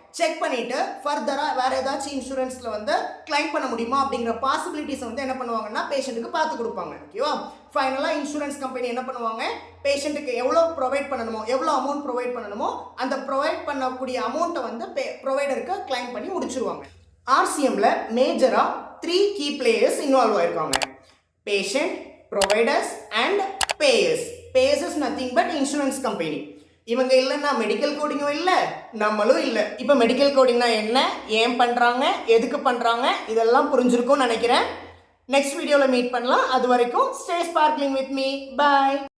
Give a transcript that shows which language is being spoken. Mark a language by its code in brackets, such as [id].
[ta] Check பண்ணிவிட்டு ஃபர்தராக வேறு ஏதாச்சும் இன்சூரன்ஸில் வந்து கிளைம் பண்ண முடியுமா அப்படிங்கிற பாசிபிலிட்டிஸை வந்து என்ன பண்ணுவாங்கன்னா பேஷண்ட்டுக்கு பார்த்து கொடுப்பாங்க. ஓகேவா? ஃபைனலாக இன்சூரன்ஸ் கம்பெனி என்ன பண்ணுவாங்க, பேஷண்ட்டுக்கு எவ்வளோ ப்ரொவைட் பண்ணணுமோ, எவ்வளோ அமௌண்ட் ப்ரொவைட் பண்ணணுமோ அந்த ப்ரொவைட் பண்ணக்கூடிய அமௌண்ட்டை வந்து ப்ரொவைடருக்கு கிளைம் பண்ணி முடிச்சிருவாங்க. RCMல மேஜராக 3 கீ பிளேயர்ஸ் இன்வால்வ் ஆயிருக்காங்க. [en] Patient, providers and payers. Payers is nothing but insurance company. [ta] இவங்க இல்லைன்னா மெடிக்கல் கோடிங்கும் இல்லை, நம்மளும் இல்லை. இப்போ மெடிக்கல் கோடிங்னா என்ன, ஏன் பண்ணுறாங்க, எதுக்கு பண்ணுறாங்க, இதெல்லாம் புரிஞ்சிருக்கும்னு நினைக்கிறேன். நெக்ஸ்ட் வீடியோவில் மீட் பண்ணலாம். அது வரைக்கும் [en] Stay sparkling with me. [ta] Bye.